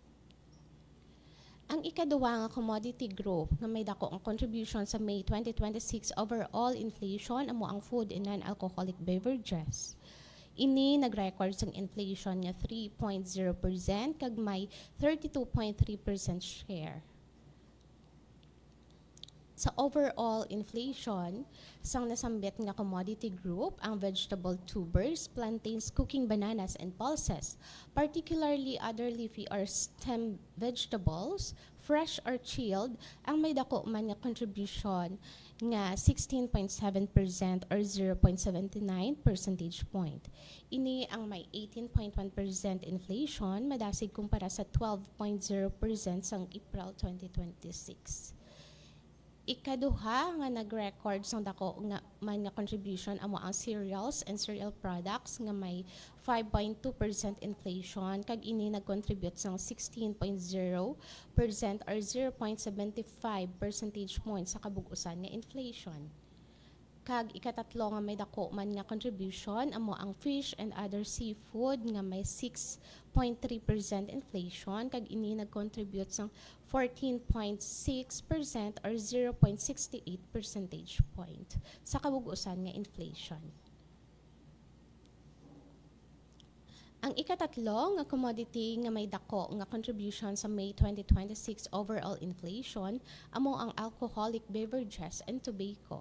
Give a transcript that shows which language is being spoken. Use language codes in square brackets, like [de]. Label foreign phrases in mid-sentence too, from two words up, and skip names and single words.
[hil] Ang ikaduwa nga [en] commodity group [hil] nga may dako ang contribution sa May 2026 [en] overall inflation [hil] amo ang [en] food and non-alcoholic beverages. [hil] Ini nag-record sang inflation nga 3.0% kag may 32.3% share. [en] Sa overall inflation, [hil] sang nasambit nga [en] commodity group ang vegetable tubers, plantains, cooking bananas, and pulses, particularly other leafy or stem vegetables, fresh or chilled, [hil] ang may dako man nga contribution nga 16.7% or 0.79 [en] percentage point. [hil] Ini ang may 18.1% inflation, madasig kumpara sa 12.0% sang April 2026. Ikaduha nga nag-record sang dako nga man nga contribution amo ang [en] cereals and cereal products [hil] nga may 5.2% inflation kag ini nag-contribute sang 16.0% or 0.75 [en] percentage points [hil] sa kabugusan nga inflation. Kag ikatatlo nga may dako man nga contribution amo ang [en] fish and other seafood [hil] nga may 6.3% inflation kag ini nag-contribute sang 14.6% or 0.68 [en] percentage point [hil] sa kabugusan nga inflation. Ang ikatatlo nga commodity nga may dako nga contribution sa May 2026 [en] overall inflation [hil] amo ang [en] alcoholic beverages and tobacco.